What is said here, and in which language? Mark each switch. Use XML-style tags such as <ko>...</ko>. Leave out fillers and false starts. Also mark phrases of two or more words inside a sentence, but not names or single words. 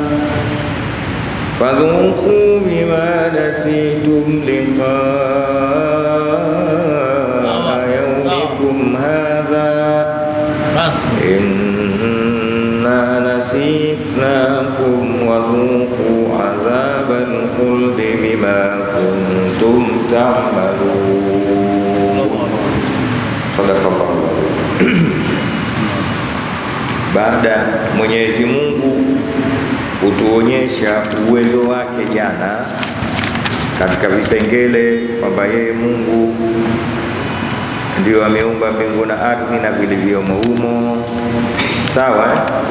<ar>فذوقوا بما نسيتم لقاء يومكم هذا إنا نسيناكم وذوقوا عذاب الخلد بما كنتم تعملون.</ar> <sw>Baada Mwenyezi Mungu kutuonyesha uwezo wake jana katika vipengele kwamba yeye Mungu ndio ameumba mbingu na ardhi na vilivyomo humo, sawa</sw>